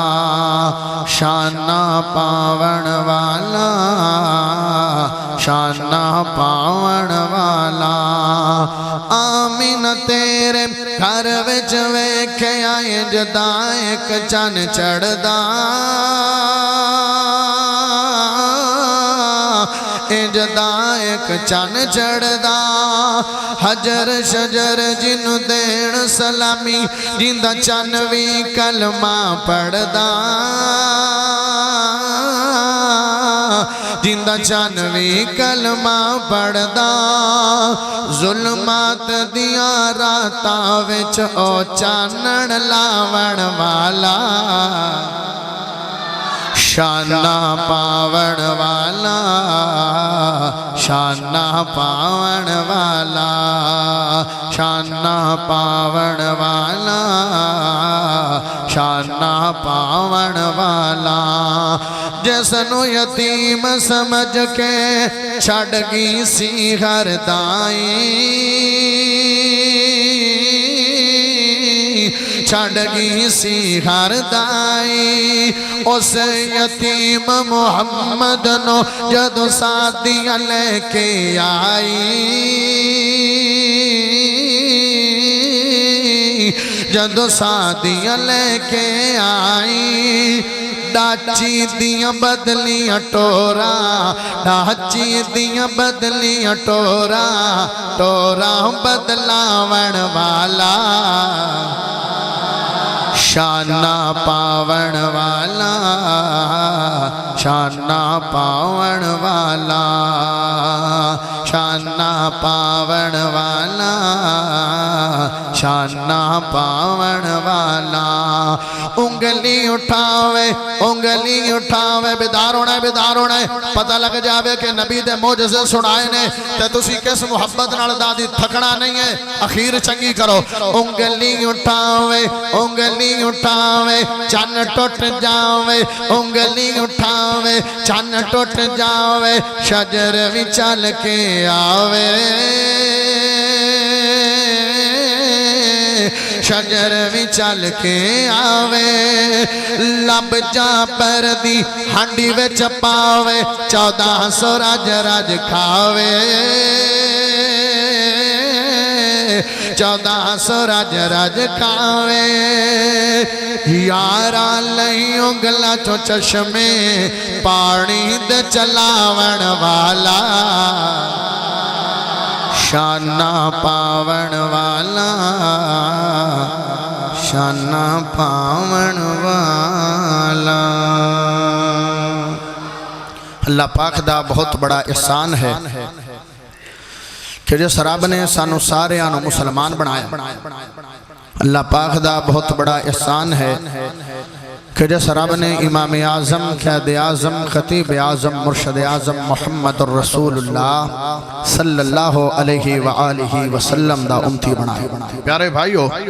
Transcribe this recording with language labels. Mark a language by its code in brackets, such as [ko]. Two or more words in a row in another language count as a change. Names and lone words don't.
[pa] شانہ پاون والا شانہ پاون والا آمین تیرے گھر وچ ویکھیا جدا ایک چن چڑھدا جدا ایک چن چڑھدا حجر شجر جنوں دین سلامی جندا چن وی کلمہ پڑھدا جندا چن وی کلمہ پڑھدا ظلمات دیاں راتاں وچ او چانن لاون والا شانہ پاون والا شانہ پاون والا شانہ پاون والا شانہ پاون والا جسنو یتیم سمجھ کے چھڑ گئی سی ہر دائی چھڑ گئی سی ہر دائی اس یتیم محمد نو جدو سادیاں لے کے آئی جدو سادیاں لے کے آئی ڈاچی دیاں بدلیاں ٹورا ڈاچی دیاں بدلیاں ٹورا ٹورا بدلاون والا شانہ پاون والا شانہ پاون والا شانہ پاون والا شانہ پاون والا انگلی اٹھاوے بیدار ہونا ہے پتہ لگ جاوے کہ نبی دے معجزے سنائے نے تے تسی کس محبت نال دادی تھکنا نہیں ہے اخیر چنگی کرو انگلی اٹھاوے چن ٹوٹ جاوے انگلی اٹھاوے چن ٹوٹ جاوے شجر بھی چل کے آوے شجر بھی چل کے آوے لب جا پر دی ہنڈی وچ پاوے 1400 رج کھاوے 1400 رج کھاوے یارا لئی انگلا چو چشمے پانی دے چلاون والا شانہ پاون والا شانہ پاون والا اللہ پاک دا بہت بڑا احسان ہے کہ جس رب نے سانو سارے آنو مسلمان بنایا اللہ پاک دا بہت بڑا احسان ہے کہ جس رب نے امام اعظم قائد اعظم خطیب اعظم مرشد اعظم محمد الرسول اللہ [ar] صلی اللہ علیہ وآلہ وسلم [pa] دا امتی بنایا پیارے بھائیو